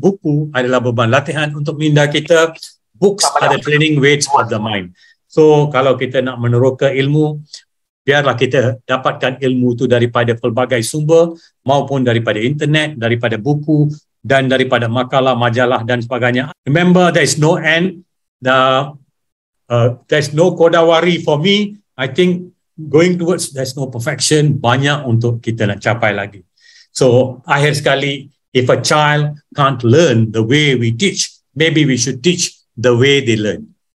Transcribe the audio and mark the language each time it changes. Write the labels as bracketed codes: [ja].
[ms] Buku adalah beban latihan untuk minda kita. [en] Books are the training weights of the mind. [ms] So kalau kita nak meneroka ilmu, biarlah kita dapatkan ilmu itu daripada pelbagai sumber, maupun daripada internet, daripada buku, dan daripada makalah, majalah dan sebagainya. [en] Remember, there is no end. There's no kodawari for me. I think going towards there's no perfection, banyak untuk kita nak capai lagi. So akhir sekali, if a child can't learn the way we teach, maybe we should teach the way they learn.